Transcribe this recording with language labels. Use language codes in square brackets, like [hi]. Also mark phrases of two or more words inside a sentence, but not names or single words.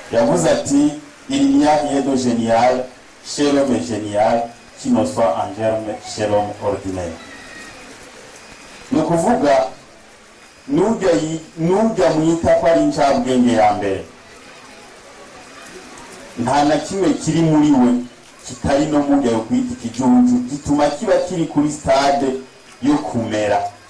[rn] yavuze ati [fr] il n'y a rien de génial chez l'homme génial qui ne soit en germe chez l'homme ordinaire. [rn] Ni kuvuga nujya mwita ko ari incabwenge ya mbere, nta na kimwe kiri muri we kitari no mujya yo kwita ikijuju gituma kiba kiri kuri stade yo kumera.